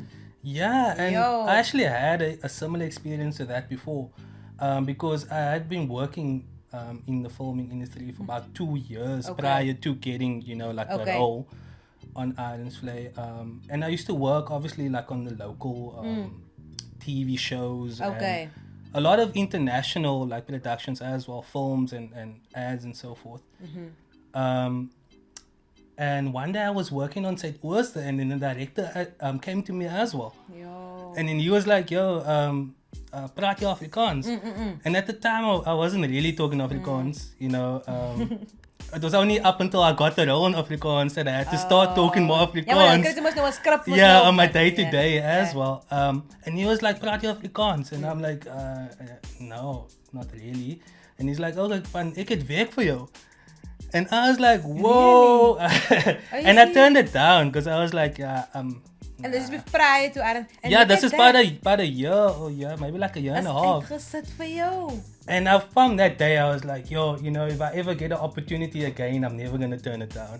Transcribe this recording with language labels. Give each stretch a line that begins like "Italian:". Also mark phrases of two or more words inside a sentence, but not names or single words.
English: Yeah, and I actually had a similar experience to that before, because I had been working in the filming industry for about 2 years prior to getting a role on Adams Vlei, and I used to work obviously on the local TV shows, and a lot of international productions as well, films and ads and so forth. And one day I was working on set Ooster, and then the director came to me as well. And then he was like,
Afrikaans: yo, praat jy Afrikaans?
English: And at the time I wasn't really talking Afrikaans, it was only up until I got the role in Afrikaans that I had to start talking more Afrikaans. On my day-to-day as well. And he was like,
Afrikaans: praat jy Afrikaans?
English: And I'm like, no, not really. And he's like,
Afrikaans: okay, van, ek het werk vir jou.
English: And I was like, whoa. Really? And I turned it down because I was like, and this is prior to Adam. This is about a year or maybe a year and a half. For you. And from that day, I was like, yo, if I ever get an opportunity again, I'm never going to turn it down.